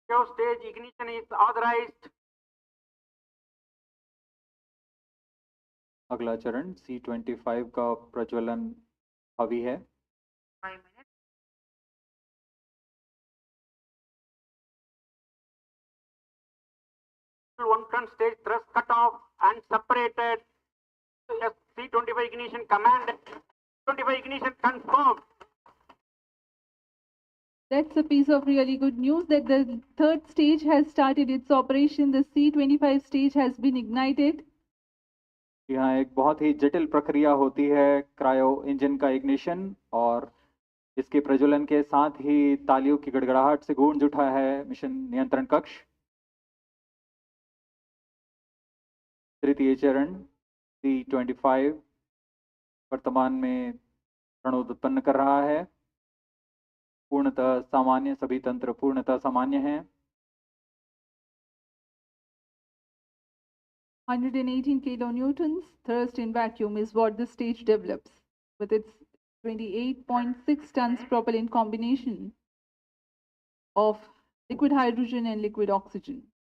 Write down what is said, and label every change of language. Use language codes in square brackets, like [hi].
[en] Stage ignition is authorized. [hi] अगला चरण C25 का प्रज्वलन अभी है। [en] 5 minutes. L110 stage thrust cut off and separated. C25 ignition command. 25 ignition confirmed. That's a piece of really good news that the third stage has started its operation. The C25 stage has been ignited. [hi] यहाँ एक बहुत ही जटिल प्रक्रिया होती है cryo engine का ignition, और इसके प्रज्वलन के साथ ही तालियों की गड़गड़ाहट से गूंज उठा है मिशन नियंत्रण कक्ष। तृतीय चरण C25 वर्तमान में प्रणोद उत्पन्न कर रहा है। पूर्णतः सामान्य, सभी तंत्र पूर्णतः सामान्य हैं। [en] 118 kilonewtons thrust in vacuum is what the stage develops with its 28.6 tons propellant combination of liquid hydrogen and liquid oxygen.